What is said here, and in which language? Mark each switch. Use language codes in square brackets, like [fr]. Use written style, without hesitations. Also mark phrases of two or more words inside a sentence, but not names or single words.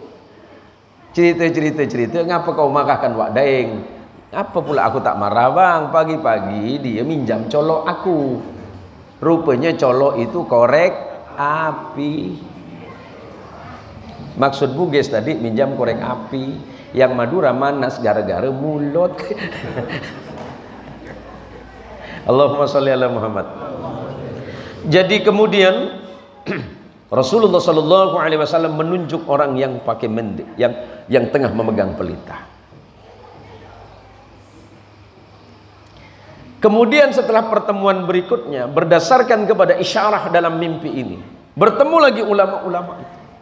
[id] Cerita, ngapa kau marahkan Wak Daeng? Apa pula aku tak marah bang, pagi-pagi dia minjam colok aku. Rupanya colok itu korek api. Maksud Bugis tadi minjam korek api. Yang Madura manas gara-gara mulut. [ar] اللهم صل على محمد. [id] Jadi kemudian Rasulullah SAW menunjuk orang yang pakai mendek, yang tengah memegang pelita. Kemudian setelah pertemuan berikutnya, berdasarkan kepada isyarah dalam mimpi ini, Bertemu lagi ulama-ulama itu.